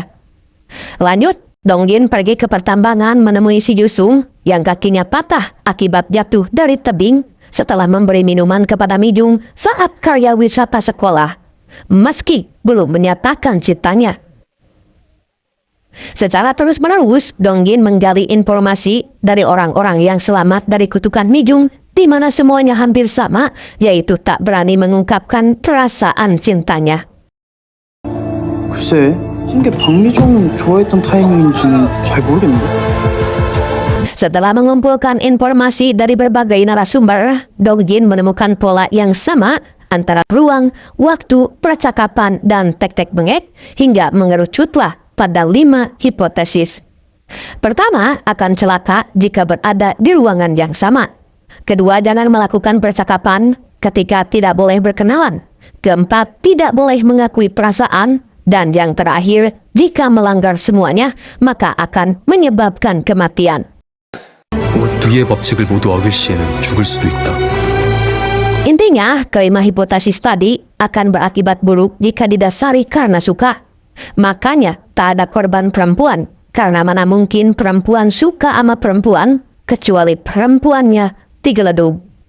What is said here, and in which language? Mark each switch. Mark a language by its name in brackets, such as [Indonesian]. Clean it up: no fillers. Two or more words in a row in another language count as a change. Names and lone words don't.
[Indonesian] Lanjut, Donggin pergi ke pertambangan menemui si Yusung yang kakinya patah akibat jatuh dari tebing setelah memberi minuman kepada Mijung saat karya wisata sekolah, meski belum menyatakan cintanya. Secara terus-menerus, Donggin menggali informasi dari orang-orang yang selamat dari kutukan Mijung, di mana semuanya hampir sama, yaitu tak berani mengungkapkan perasaan cintanya. [Korean] 글쎄, 이게 박미정 좋아했던 타이밍인지는 잘 모르겠는데. [Indonesian] Setelah mengumpulkan informasi dari berbagai narasumber, Donggin menemukan pola yang sama antara ruang, waktu, percakapan, dan tek-tek bengek hingga mengerucutlah pada 5 hipotesis. Pertama, akan celaka jika berada di ruangan yang sama. Kedua, jangan melakukan percakapan ketika tidak boleh berkenalan. Keempat, tidak boleh mengakui perasaan. Dan yang terakhir, jika melanggar semuanya, maka akan menyebabkan kematian. [Korean] 위의 법칙을 모두 어길 시에는 죽을 수도 있다. [Indonesian] Intinya, kelima hipotesis tadi akan berakibat buruk jika didasari karena suka. Makanya, tak ada korban perempuan, karena mana mungkin perempuan suka sama perempuan, kecuali perempuannya digeleduk.